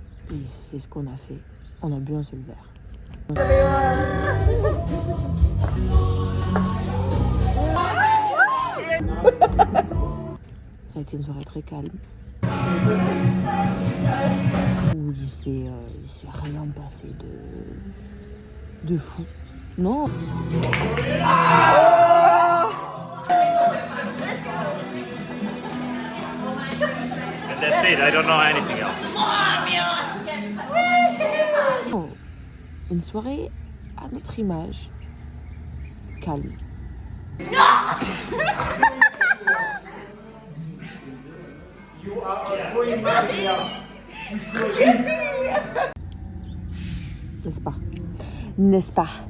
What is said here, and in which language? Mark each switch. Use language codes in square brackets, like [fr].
[fr] Et c'est ce qu'on a fait. On a bu un seul verre. Ça a été une soirée très calme. Où il s'est rien passé de fou. Non. [en] And that's it, I don't know anything else. [fr] Une soirée à notre image. Calme. N'est-ce pas? N'est-ce pas?